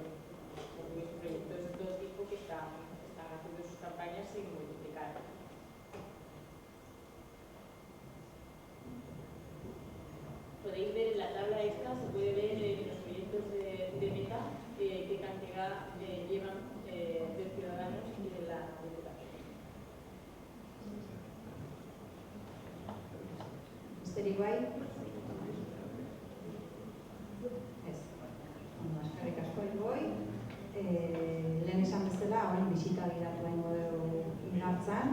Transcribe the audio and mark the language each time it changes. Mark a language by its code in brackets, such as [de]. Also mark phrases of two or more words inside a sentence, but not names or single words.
[es] Porque es un proyecto de todo tipo que están haciendo sus campañas sin multiplicar. Podéis ver en la tabla esta, se puede ver en los proyectos de Meta qué cantidad llevan de Ciudadanos y de la Diputación. [eu] Besterik bai? Ez. Eskerrik asko Igoi. Lehen esan bezala, orain bisita gidatu egingo dugu Inartzan.